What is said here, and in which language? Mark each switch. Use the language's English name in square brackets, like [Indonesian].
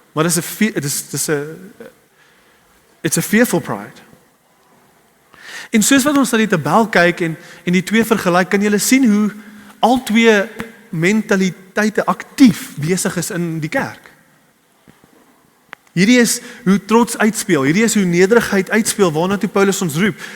[English] Maar it's a fearful pride. [Afrikaans] En soos wat ons na die tabel kyk en die twee vergelyk, kan julle sien hoe al twee mentaliteite aktief besig is in die kerk. Hierdie is hoe trots uitspeel, hierdie is hoe nederigheid uitspeel, waarna toe Paulus ons roep.